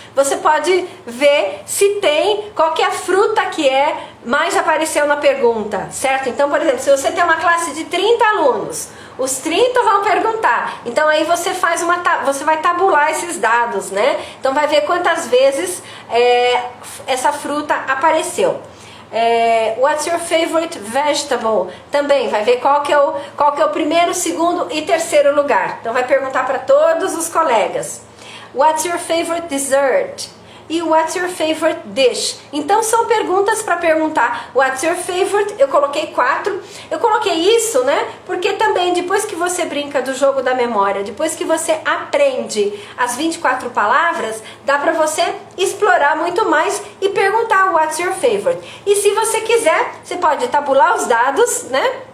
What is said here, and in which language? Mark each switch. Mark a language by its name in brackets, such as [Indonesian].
[Portuguese] Você pode ver se tem, qual que é a fruta que mais apareceu na pergunta, certo? Então, por exemplo, se você tem uma classe de 30 alunos, os 30 vão perguntar. Então aí você vai tabular esses dados, né? Então vai ver quantas vezes essa fruta apareceu. [English] What's your favorite vegetable? [Portuguese] Também vai ver qual que é o primeiro, segundo e terceiro lugar. Então vai perguntar para todos os colegas. [English] What's your favorite dessert? E what's your favorite dish? [Portuguese] Então são perguntas para perguntar. [English] What's your favorite? [Portuguese] Eu coloquei 4. Eu coloquei isso, né? Porque também depois que você brinca do jogo da memória, depois que você aprende as 24 palavras, dá para você explorar muito mais e perguntar [English] what's your favorite. [Portuguese] E se você quiser, você pode tabular os dados, né?